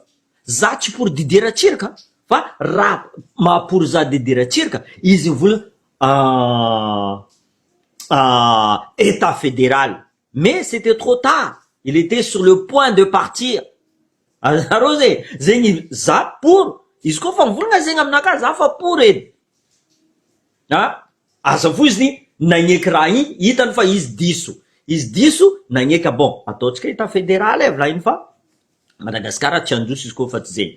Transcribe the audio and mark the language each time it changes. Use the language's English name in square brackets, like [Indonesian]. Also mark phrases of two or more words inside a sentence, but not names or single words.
[Malagasy] Za tsy pour Didier Ratsirika, fa raha mahapory za Didier Ratsirika, izy mivolagna [French] état fédéral. mais c'était trop tard. Il était sur le point de partir. [Malagasy] Arosé, zegny za pour. Izy koa fa mivolagna zegny aminakahy za fa pour edy. Asa fotsiny nagneky raha igny, hitany fa izy diso. Izy diso, nagneky bon, ataotsika [French] état fédéral [Malagasy] volagny fa Madagasikara tsy androso izy koa fa tsy zegny.